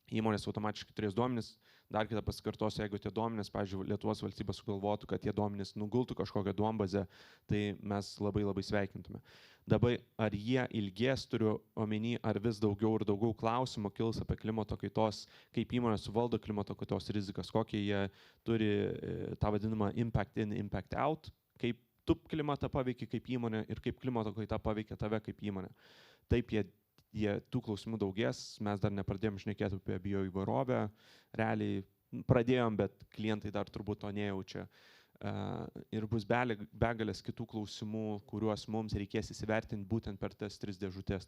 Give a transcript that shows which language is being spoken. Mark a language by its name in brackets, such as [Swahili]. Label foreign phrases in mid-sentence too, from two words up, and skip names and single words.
[Lithuanian] įmonės automatiškai turės duomenis. Dar kitą pasikartosiu, jeigu tie duomenys, pavyzdžiui, Lietuvos valstybė sugalvotų, kad tie duomenys nugultų kažkokią duombazę, tai mes labai labai sveikintume. Dabar ar jie ilgės, turiu omeny, ar vis daugiau ir daugiau klausimų kils apie klimato kaitos, kaip įmonės suvaldo klimato kaitos rizikas, kokie jie turi tą vadinamą [English] impact in, impact out, [Lithuanian] kaip tu klimatą paveikia kaip įmonė ir kaip klimato kaita paveikia tave kaip įmonė. Taip jie tų klausimų daugės, mes dar nepradėjom šnekėti apie bioįvairovę, realiai pradėjom, bet klientai dar turbūt to nejaučia. Ir bus begalės kitų klausimų, kuriuos mums reikės įsivertinti būtent per tas 3 dėžutės.